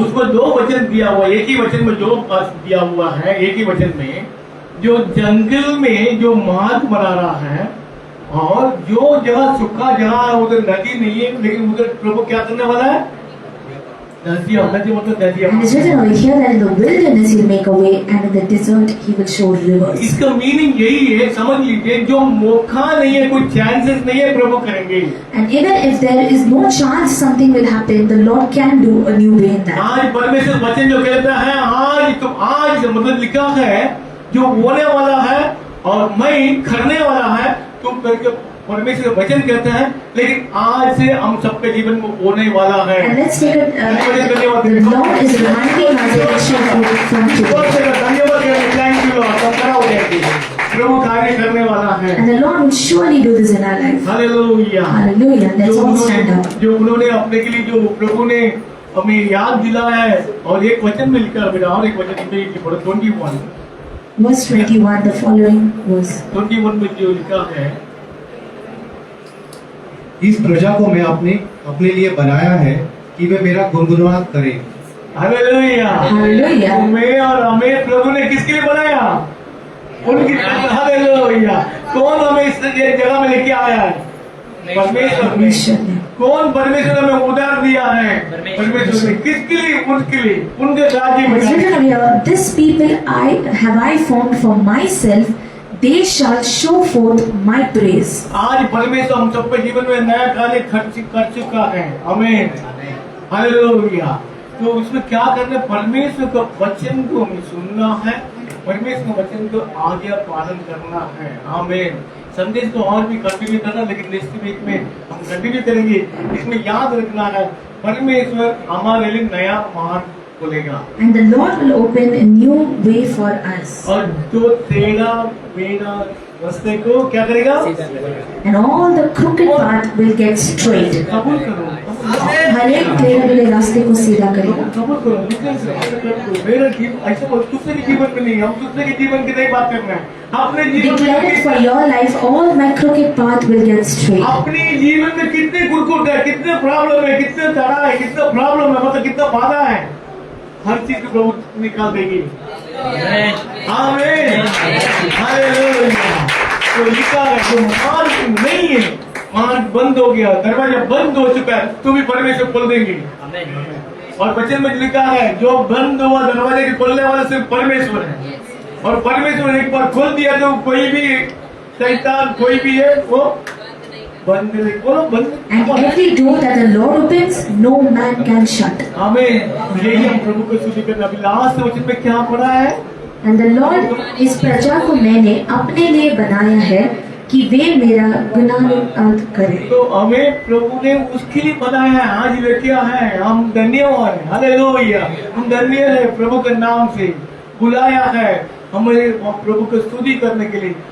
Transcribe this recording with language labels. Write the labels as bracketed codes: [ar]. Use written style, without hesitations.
[hi] उसको दो वचन दिया हुआ, एक ही वचन में जो दिया हुआ है, एक ही वचन में जो जंगल में जो मार्ग बना रहा है, और जो जगह सूखा जगह है उधर नदी नहीं है, लेकिन उधर प्रभु क्या करने वाला है? नदियां, नदी मतलब नदियां। [en] And it's written over here that in the wilderness He'll make a way, and in the desert He will show rivers. [hi] इसका मीनिंग यही है, समझ लीजिए, जो मौका नहीं है, कोई चांसेस नहीं है, प्रभु करेंगे। [en] And even if there is no chance something will happen, the Lord can do a new way in that. [hi] आज परमेश्वर वचन जो कहता है, आज मतलब लिखा है जो होने वाला है और मैं करने वाला है, तुम करके परमेश्वर वचन कहता है, लेकिन आज से हम सबके जीवन में होने वाला है। [en] And let's take it. The Lord is reminding us that it shall be from today. [hi] धन्यवाद, [en] thank you lord, [hi] हम खड़ा हो जाएंगे, प्रभु कार्य करने वाला है। [en] And the Lord will surely do this in our life. [hi] Hallelujah, [en] Hallelujah. Let's all stand up. [hi] जो उन्होंने अपने के लिए, जो प्रभु ने हमें याद दिलाया है, और एक वचन में लिखा है बेटा, और एक वचन में पढ़ो 21 [en] Verse 21, the following verse. [hi] 21 में जो लिखा है, इस प्रजा को मैं अपने लिए बनाया है कि वे मेरा गुनगुनान करें। Hallelujah, [en] Hallelujah. [hi] तुम्हें और हमें प्रभु ने किसके लिए बनाया? उनकी। हालेलुया। कौन हमें इस जगह में लेके आया है? परमेश्वर ने। [en] Permission. [hi] कौन परमेश्वर ने हमें उधार दिया है? परमेश्वर ने। किसके लिए? उनके लिए, उनके राज्य [en] It's written [hi] में। [en] over here, this people I formed for myself, they shall show forth my praise. [hi] आज परमेश्वर हम सबके जीवन में नया कार्य कर चुका है, आमीन, हालेलुया। तो उसमें क्या करना है? परमेश्वर का वचन को हमें सुनना है, परमेश्वर के वचन को आज्ञा पालन करना है, आमीन। संदेश को और भी कंटिन्यू करना, लेकिन नेक्स्ट वीक में हम कंटिन्यू करेंगे। इसमें याद रखना है, परमेश्वर हमारे लिए नया मार्ग खोलेगा, [en] And the Lord will open a new way for us. [hi] और जो तेरा मेरा रास्ते को क्या करेगा? [en] And all the crooked path will get straight. [hi] कबूल करो, हर एक टेढ़े मेढ़े रास्ते को सीधा करेगा. कबूल करो, मेरा जीवन ऐसा दूसरे के जीवन में नहीं, हम दूसरे के जीवन की नहीं बात कर रहे हैं, अपने जीवन [en] Declare it for your life. All my crooked path will get straight. [hi] अपने जीवन में कितने कुरकुट है, कितने प्रॉब्लम है, कितने तड़ा है, कितना प्रॉब्लम है, मतलब कितना बाधा है, हर चीज को प्रभु निकाल देगी. आमीन, हालेलुया. तो लिखा है जो मार्ग नहीं है, मार्ग बंद हो गया, दरवाजा बंद हो चुका है, तो भी परमेश्वर खोल देंगे. और वचन में लिखा है जो बंद हुआ दरवाजे के खोलने वाला सिर्फ परमेश्वर है, और परमेश्वर ने एक बार खोल दिया तो कोई भी शैतान कोई भी है वो बंद नहीं. बोलो बंद. [en] And every door that the Lord opens, no man can shut. [hi] आमीन. यही हम प्रभु को स्तुति करना. अभी लास्ट वचन में क्या पढ़ा है? [en] And the Lord, [hi] इस प्रजा को मैंने अपने लिए बनाया है कि वे मेरा गुणानुवाद करें. तो हमें प्रभु ने उसके लिए बनाया है. आज वे क्या है? हम धन्यवाद है. हालेलुया. हम धन्य है, प्रभु के नाम से बुलाया है हमें प्रभु को स्तुति करने के लिए.